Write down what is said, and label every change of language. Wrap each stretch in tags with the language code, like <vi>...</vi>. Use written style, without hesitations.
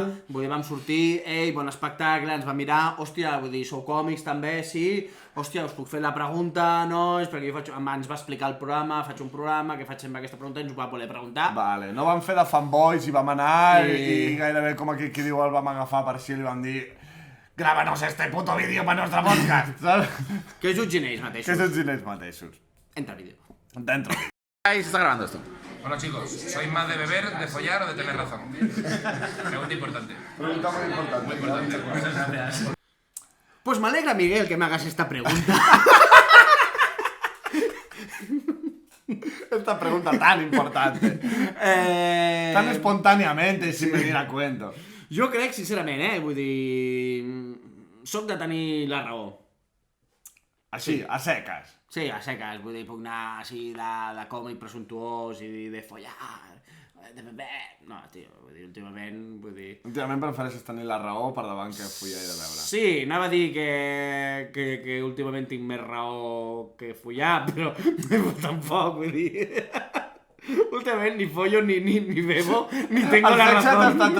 <ca>Allà, vull dir, vam sortir, bon espectacle, ens va mirar, hòstia, vull dir, sou còmics també, sí, hòstia, us puc fer la pregunta, nois, perquè ens va explicar el programa, faig un programa, què faig amb aquesta pregunta, i ens ho va voler preguntar. Vale, no vam fer de fanboys i vam anar i gairebé com aquí qui diu el vam agafar per si li vam dir grábanos este puto vídeo para nuestro podcast, ¿sabes? Que jutgin ells mateixos. Entra el vídeo.</ca> <es>Dentro. Ahí se está grabando esto. Hola chicos, ¿sois más de beber, de follar o de tener razón? Pregunta importante. Pregunta muy importante. Muchas gracias. Pues me alegra, Miguel, que me hagas esta pregunta. Esta pregunta tan importante. Tan espontáneamente, sin venir a cuento.</es> <ca>Jo crec, sincerament, vull dir... Soc de tenir la raó. Així, a seques. Sí, a seques, vull dir, puc anar així de còmic presuntuós i de follar, de beber... No, tio, vull dir, Últimament prefereixes tenir la raó per davant que follar i de beure. Sí, anava a dir que últimament tinc més raó que follar, però tampoc, vull dir...</ca> <es>Últimament ni follo, ni bebo, ni tengo la razón.</es>